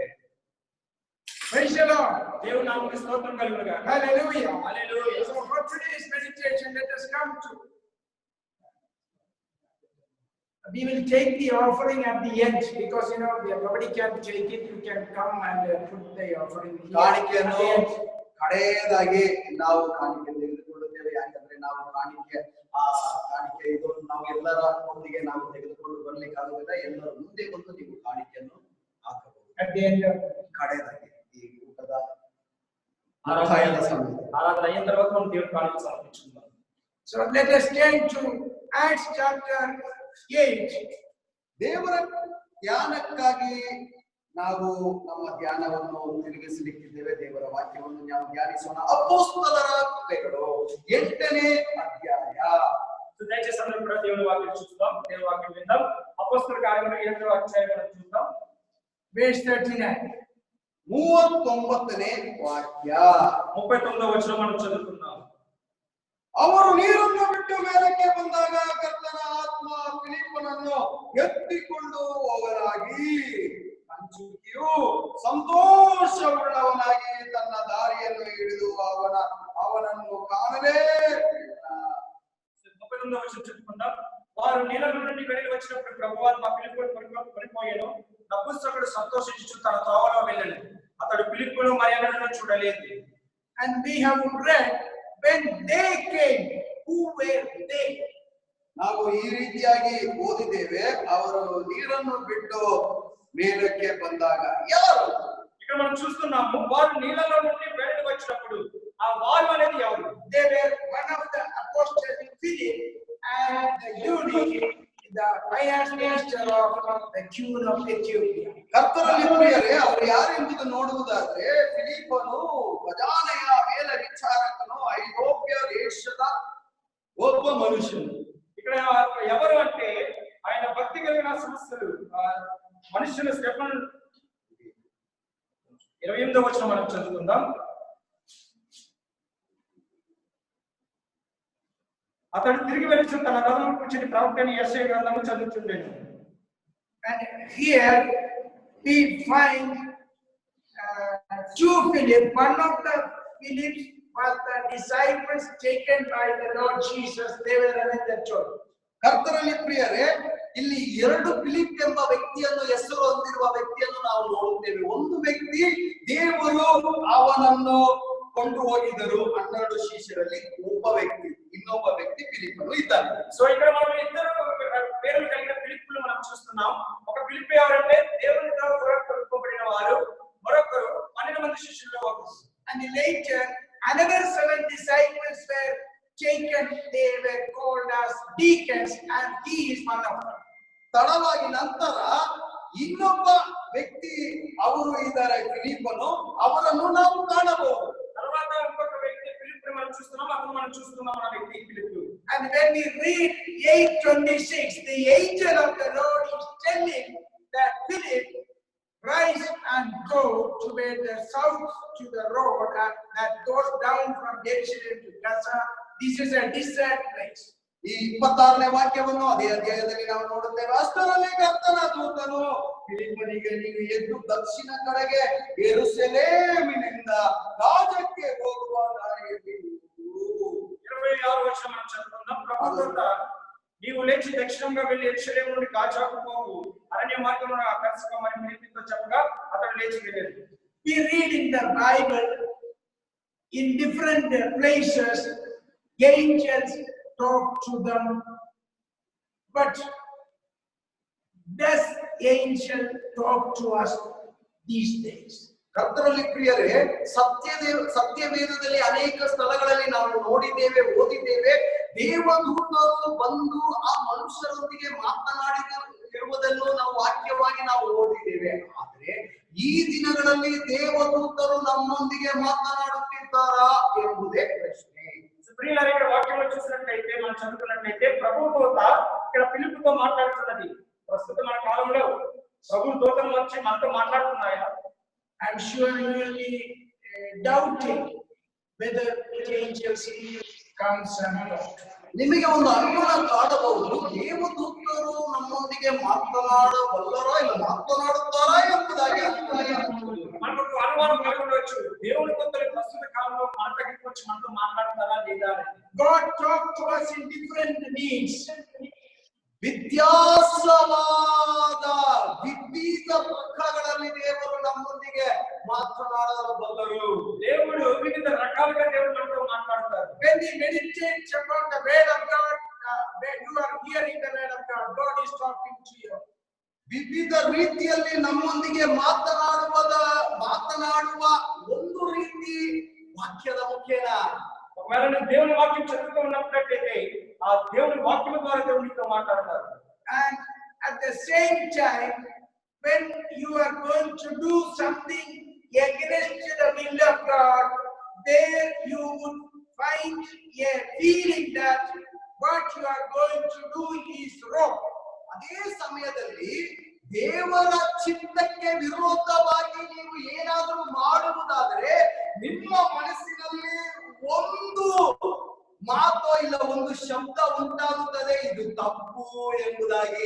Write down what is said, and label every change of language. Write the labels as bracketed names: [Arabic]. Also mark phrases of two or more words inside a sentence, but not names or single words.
[English] Praise the Lord. [Telugu] దేవుని నామమునకు స్తోత్రం కలుగును గాక. [English] Hallelujah. [Telugu] హల్లెలూయా. [English] So for today's meditation, let us come to. We will take the offering at the end, because nobody can take it. You can come and put the offering here. [Kannada] ಕಾಣಿಕೆಯನ್ನು ಕಡೆಯದಾಗಿ ನಾವು ಕಾಣಿಕೆ ತೆಗೆದುಕೊಳ್ಳುತ್ತೇವೆ. ಯಾಕಂದ್ರೆ ನಾವು ಕಾಣಿಕೆ ಇದು ನಾವು ಎಲ್ಲರ ಒಂದಿಗೆ ನಾವು ತೆಗೆದುಕೊಂಡು ಬರ್ಲಿಕ್ಕೆ ಆಗುವುದಿಲ್ಲ. ಎಲ್ಲರ ಮುಂದೆ ಬಂದು ನೀವು ಕಾಣಿಕೆಯನ್ನು ಹಾಕಬಹುದು. [English] At the end of [Kannada] ಕಡೆಯದಾಗಿ ಈ ಊಟದ [Telugu] ఆరాధన అయిన తర్వాత మనం దేవుని కానుక సమర్పించుకుందాం. [English] So let us turn to Acts chapter 8. [Kannada] ದೇವರ ಧ್ಯಾನಕ್ಕಾಗಿ ನಾವು ನಮ್ಮ ಧ್ಯಾನವನ್ನು ತಿರುಗಿಸಲಿಕ್ಕಿದ್ದೇವೆ. ದೇವರ ವಾಕ್ಯವನ್ನು ನಾವು ಧ್ಯಾನಿಸೋಣ. ಅಪೊಸ್ತಲರ ಕೃತ್ಯಗಳು 8ನೇ ಅಧ್ಯಾಯ. [Telugu] దయచేసి అందరూ కూడా దేవుని వాక్యం చూద్దాం, దేవుని వాక్యం విందాం. అపొస్తలుల కార్యములు 8వ అధ్యాయం చూద్దాం. [English] Verse 39. [Kannada] 39ನೇ ವಾಕ್ಯ. [Telugu] 39వ వచనం మనం చదువుకుందాం. [Kannada] ಅವರು ನೀರನ್ನು ಬಿಟ್ಟು ಮೇಲಕ್ಕೆ ಬಂದಾಗ ಕರ್ತನ ಆತ್ಮ ಫಿಲಿಪ್ಪನನ್ನು ಎತ್ತಿಕೊಂಡು ಹೋಗಲಾಗಿ ಅಂಚುಕಿಯು ಸಂತೋಷವುಳ್ಳವನಾಗಿ ತನ್ನ ದಾರಿಯನ್ನು ಹಿಡಿದು ಅವನನ್ನು ಕಾಣಲೇ. [Telugu] 39వ వచనం చదువుకుందాం. వారు నీళ్ళ నుండి వెళ్లి వచ్చినప్పుడు ప్రభువాత్మ ఫిలిప్పును కొనిపోయాను. నపుంసకుడు సంతోషించుచు తన త్రోవలో వెళ్ళాడు. అతడు ఫిలిప్పును మరియను చూడలేదు. [English] And we have read, when they came, who were they? [Kannada] ನಾವು ಈ ರೀತಿಯಾಗಿ ಓದಿದ್ದೇವೆ. ಅವರು ನೀರನ್ನು ಬಿಟ್ಟು ಮೇಲಕ್ಕೆ ಬಂದಾಗ ಯಾರು? [Telugu] ఇక్కడ మనం చూస్తున్నాము, వారు నీళ్ళలో నుండి బయటకు వచ్చినప్పుడు ఆ వారు అనేది ఎవరు? [English] They were one of the apostles, Philip, and the eunuch, the finance minister of the Queen of Ethiopia. [Kannada] ಕರ್ತನಲ್ಲಿ ಪ್ರಿಯರೇ, ಅವರು ಯಾರೆಂಬುದು ನೋಡುವುದಾದ್ರೆ ಫಿಲಿಪ್ಪನು, ಖಜಾನೆಯ ಮೇಲ್ವಿಚಾರಕನು, ಐರೋಪ್ಯ ದೇಶದ ಒಬ್ಬ ಮನುಷ್ಯನು. [Telugu] ఇక్కడ ఎవరు అంటే ఆయన భక్తి కలిగిన సమస్యలు మనుషులు. స్టెఫన్ 28వ వచనం మనం చదువుకుందాం. అతడు తిరిగి వెళ్ళి తన రథం కూర్చుని ప్రవక్త యెషయా గ్రంథము చదువుతుండేను. [English] And here we find two Philip. One of the Philips was the disciples taken by the Lord Jesus. They were in the church. [Kannada] ಕರ್ತನಲ್ಲಿ ಪ್ರಿಯರೇ, ಇಲ್ಲಿ 2 ಫಿಲಿಪ್ ಎಂಬ ವ್ಯಕ್ತಿಯನ್ನು, ಹೆಸರು ಹೊಂದಿರುವ ವ್ಯಕ್ತಿಯನ್ನು ನಾವು ನೋಡುತ್ತೇವೆ. ಒಂದು ವ್ಯಕ್ತಿ ದೇವರು ಅವನನ್ನು ಕೊಂಡು ಹೋಗಿದ್ದರು 12 ಶಿಷ್ಯರಲ್ಲಿ ಒಬ್ಬ ವ್ಯಕ್ತಿ, ಇನ್ನೊಬ್ಬ ವ್ಯಕ್ತಿ ಫಿಲಿಪ್ಪನು ಇದ್ದಾನೆ. [Telugu] సో ఇక్కడ మనం ఇద్దరు పేర్లు కలిగిన ఫిలిప్పులు మనం చూస్తున్నాం. ఒక ఫిలిప్ ఎవరంటే దేవునితో కొనుక్కోబడిన వారు, మరొకరు 12 మంది శిష్యుల్లో ఒకరు. [English] And later another 7 disciples were taken. They were called as deacons, and he is one of them. [Kannada] ತಡವಾಗಿ ನಂತರ ಇನ್ನೊಬ್ಬ ವ್ಯಕ್ತಿ ಅವರು ಇದ್ದಾರೆ, ಫಿಲಿಪ್ಪನು. ಅವರನ್ನು ನಾವು ಕಾಣಬಹುದು. [Telugu] తర్వాత ఇంకొక వ్యక్తి ఫిలిప్పుని మనం చూస్తున్నాం. మనం చూస్తున్నాం మన వ్యక్తి ఫిలిప్పు. [English] And when we read 8:26, the angel of the Lord is telling that Philip, rise and go toward the south to the road that goes down from Jerusalem to Gaza. This is a desert place. [Kannada] ಈ 26ನೇ ವಾಕ್ಯವನ್ನು ಅದೇ ಅಧ್ಯಾಯದಲ್ಲಿ ನಾವು ನೋಡುತ್ತೇವೆ. ಅಷ್ಟರಲ್ಲಿ ಕರ್ತನ ದೂತನು ಫಿಲಿಪ್ಪನಿಗೆ, ನೀನು ಎದ್ದು ದಕ್ಷಿಣ ಕಡೆಗೆ ಯೆರೂಸಲೇಮಿನಿಂದ ಗಾಜಕ್ಕೆ ಹೋಗುವ ದಾರಿಯಲ್ಲಿ [Telugu] 26 వర్షం మనం చదువుకుందాం. ప్రభు దూత, నీవు లేచి దక్షిణంగా వెళ్లి యెరూషలేము నుండి గాజాకు పోవు, అరణ్య మార్గమున కలుసుకోమని ఫిలిప్పుతో చెప్పగా అతడు లేచి వెళ్ళాడు. [English] We read in the Bible in different places angels talk to them, but does angel talk to us these days? [Kannada] ಕರ್ತನಲ್ಲಿ ಪ್ರಿಯರೇ, ಸತ್ಯವೇದದಲ್ಲಿ ಅನೇಕ ಸ್ಥಳಗಳಲ್ಲಿ ನಾವು ನೋಡಿದ್ದೇವೆ, ಓದಿದ್ದೇವೆ. ದೇವದೂತರು ಬಂದು ಆ ಮನುಷ್ಯರೊಂದಿಗೆ ಮಾತನಾಡಿರುವುದನ್ನು ನಾವು ವಾಕ್ಯವಾಗಿ ನಾವು ಓದಿದ್ದೇವೆ. ಆದ್ರೆ ಈ ದಿನಗಳಲ್ಲಿ ದೇವದೂತರು ನಮ್ಮೊಂದಿಗೆ ಮಾತನಾಡುತ್ತಿದ್ದಾರಾ ಎಂಬುದೇ ಪ್ರಶ್ನೆ. [Telugu] ప్రియులారా, ఇక్కడ వాక్యంలో చూసినట్లయితే మనం చదువుకున్నట్లయితే ప్రభు దూత ఇక్కడ ఫిలిప్పుతో మాట్లాడుతున్నది. ప్రస్తుతం మన కాలంలో ప్రభు దూతలు వచ్చి మనతో మాట్లాడుతున్నాయా? [English] I'm sure you will be doubting whether angels comes and talk. [Kannada] ನಿಮಗೆ ಒಂದು ಅನುಮಾನ ಕಾಡಬಹುದು, ದೇವದೂತರು ನಮ್ಮೊಂದಿಗೆ ಮಾತನಾಡಬಲ್ಲರೋ ಇಲ್ಲ ಮಾತನಾಡುತ್ತಾರಾ ಎಂಬುದಾಗಿ [Telugu] మనకు అనుమానం కలగవచ్చు. దేవుని దూతలు ప్రస్తుత కాలంలో మన దగ్గరికి వచ్చి మనతో మాట్లాడతారా లేదా? [English] God talks to us in different means. [Kannada] ವ್ಯತ್ಯಾಸವಾದ ವಿವಿಧ ಪ್ರಕಾರಗಳಲ್ಲಿ ದೇವರು ನಮ್ಮೊಂದಿಗೆ ಮಾತನಾಡಬಲ್ಲರು. [Telugu] దేవుడు వివిధ రకాలుగా దేవుడు మనతో మాట్లాడతారు. [English] When we meditate upon the word of God, when you are hearing the word of God, God is talking to you. [Kannada] ವಿವಿಧ ರೀತಿಯಲ್ಲಿ ನಮ್ಮೊಂದಿಗೆ ಮಾತನಾಡುವ ಒಂದು ರೀತಿ ವಾಕ್ಯದ ಮುಖೇನ. [Telugu] ఒకవేళ నేను దేవుని వాక్యం చదువుతూ ఉన్నట్లయితే ఆ దేవుని వాక్యం ద్వారా దేవుడు నీతో మాట్లాడతారు. [English] And at the same time, when you are going to do something against the will of God, there you would find a feeling that what you are going to do is wrong. [Kannada] ಅದೇ ಸಮಯದಲ್ಲಿ ದೇವರ ಚಿತ್ತಕ್ಕೆ ವಿರೋಧವಾಗಿ ನೀವು ಏನಾದರೂ ಮಾಡುವುದಾದರೆ ನಿಮ್ಮ ಮನಸ್ಸಿನಲ್ಲಿ ಒಂದು ಮಾತೋ ಇಲ್ಲ ಒಂದು ಶಬ್ದ ಉಂಟಾಗುತ್ತದೆ, ಇದು ತಪ್ಪು ಎಂಬುದಾಗಿ.